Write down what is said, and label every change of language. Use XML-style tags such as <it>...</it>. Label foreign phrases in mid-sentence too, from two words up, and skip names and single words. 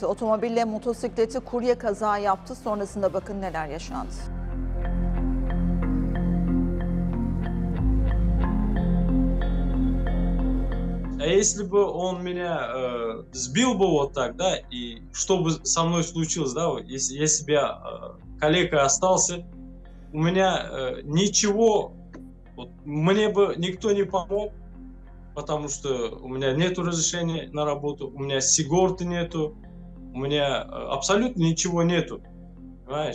<tr>Otomobille motosikleti kurye kaza yaptı. Sonrasında bakın neler yaşandı.</tr> <ru>А если бы он меня сбил бы вот так, да, и что бы со мной случилось, да, если бы я калекой остался, у меня ничего, вот, мне бы никто не помог, потому что у меня нету разрешения на работу, у меня сигорты нету, у меня абсолютно ничего нету, понимаешь?</ru>